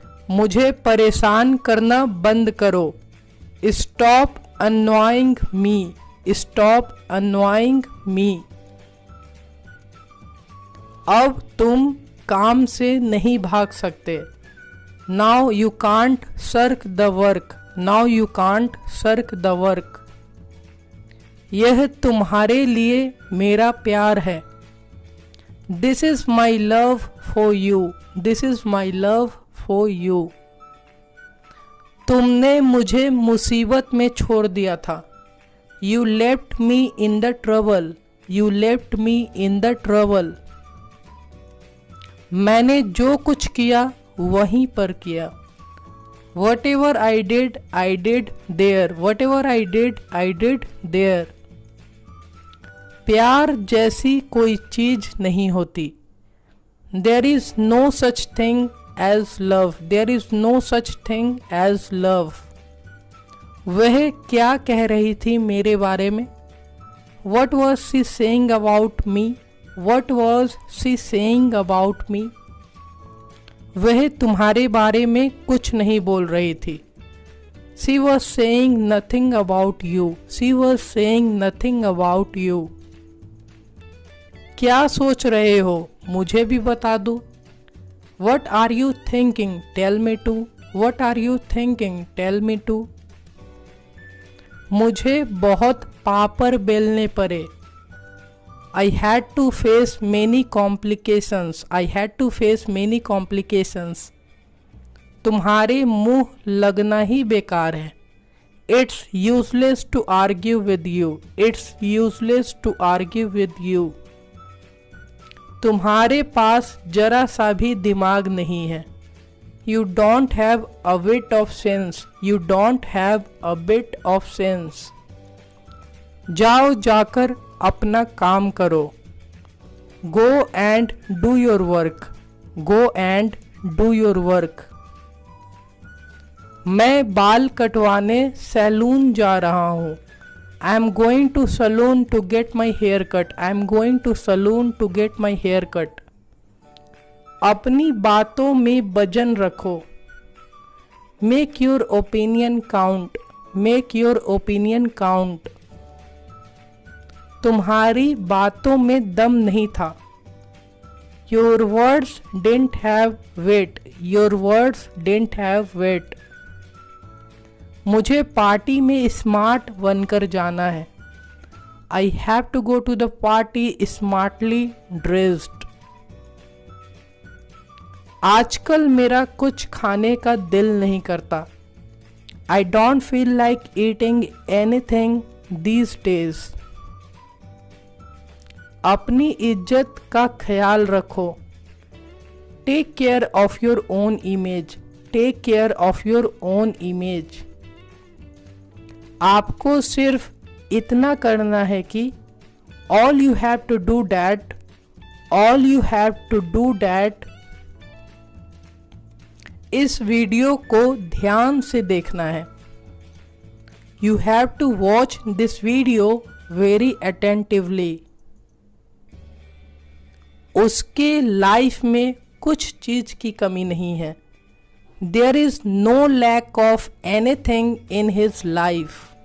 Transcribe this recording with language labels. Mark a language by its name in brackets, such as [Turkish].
[Hindi] मुझे परेशान करना बंद करो। [English] Stop annoying me. Stop annoying me. [Hindi] अब तुम काम से नहीं भाग सकते। [English] Now you can't shirk the work. Now you can't shirk the work. [Hindi] यह तुम्हारे लिए मेरा प्यार है। [English] This is my love for you. This is my love for you. [Hindi] तुमने मुझे मुसीबत में छोड़ दिया था। [English] You left me in the trouble. You left me in the trouble. [Hindi] मैंने जो कुछ किया वहीं पर किया। [English] Whatever I did there. Whatever I did there. [Hindi] प्यार जैसी कोई चीज नहीं होती। [English] There is no such thing as love. There is no such thing as love. [Hindi] वह क्या कह रही थी मेरे बारे में? [English] What was she saying about me? What was she saying about me? [Hindi] वह तुम्हारे बारे में कुछ नहीं बोल रही थी। [English] She was saying nothing about you. She was saying nothing about you. [Hindi] क्या सोच रहे हो? मुझे भी बता दो। [English] What are you thinking? Tell me too. What are you thinking? Tell me too. [Hindi] मुझे बहुत पापड़ बेलने पड़े। [English] I had to face many complications. I had to face many complications. [Hindi] तुम्हारे मुंह लगना ही बेकार है। [English] It's useless to argue with you. It's useless to argue with you. [Hindi] तुम्हारे पास जरा सा भी दिमाग नहीं है। [English] You don't have a bit of sense. You don't have a bit of sense. [Hindi] जाओ जाकर अपना काम करो। [English] Go and do your work. Go and do your work. [Hindi] मैं बाल कटवाने सैलून जा रहा हूँ। [English] I am going to salon to get my hair cut. I am going to salon to get my hair cut. [Hindi] अपनी बातों में वजन रखो। [English] Make your opinion count. Make your opinion count. [Hindi] तुम्हारी बातों में दम नहीं था। [English] Your words didn't have weight. Your words didn't have weight. [Hindi] मुझे पार्टी में स्मार्ट बनकर जाना है। [English] I have to go to the party smartly dressed. [Hindi] आजकल मेरा कुछ खाने का दिल नहीं करता। [English] I don't feel like eating anything these days. [Hindi] अपनी इज्जत का ख्याल रखो। [English] Take care of your own image. Take care of your own image. [Hindi] आपको सिर्फ इतना करना है कि [English] all you have to do that. All you have to do that. [Hindi] इस वीडियो को ध्यान से देखना है। [English] You have to watch this video very attentively. [Hindi] उसके लाइफ में कुछ चीज की कमी नहीं है. [English] There is no lack of anything in his life.